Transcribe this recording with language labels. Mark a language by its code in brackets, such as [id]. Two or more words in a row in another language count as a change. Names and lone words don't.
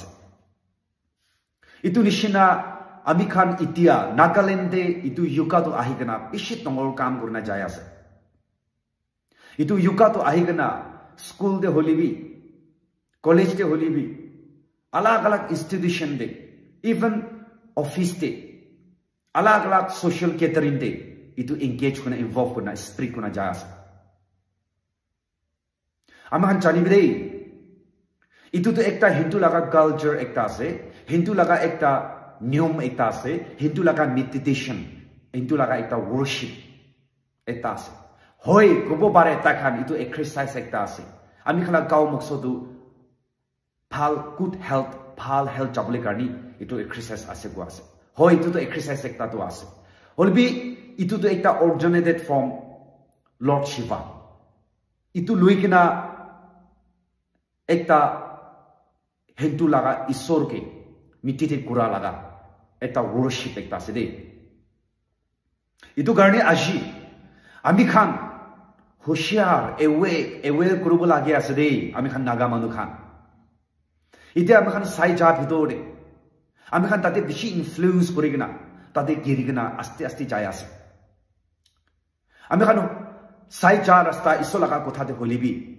[nag] Itu nishina ami khan itia Nagaland de itu yoga tu ahi kena bishi tongor kaam korna jaya ase. Itu yoga tu ahi kena school de holi bi, college de holi bi, alag institution de [en] even office [nag] te alag alag social gathering te itu engage kuna involve kuna speak kuna jaya ase amahan chani bidei itu to ekta Hindu laga culture ekta ase Hindu laga ekta niyom ekta ase Hindu laga meditation Hindu laga ekta worship ekta ase hoi gobo bare takhan itu exercise ekta ase ami khala gao moksodu phal [en] good health [nag] jabole karni itu exercise ase go ase hoi itu to exercise ekta to ase holbi itu to ekta [en] originated from Lord Shiva [nag] itu luikina ekta Hindu laga isor ke mitite kura laga ekta worship ekta ase de itu garne aji ami khan hoshiyar aware kurubo lagi ase de ami khan naga manu khan ite ami khan sai ja bidore ami khan tate bishi influence korigina tate girigina aste aste jai ase ami khan sai ja rasta isolaga kotha de holibi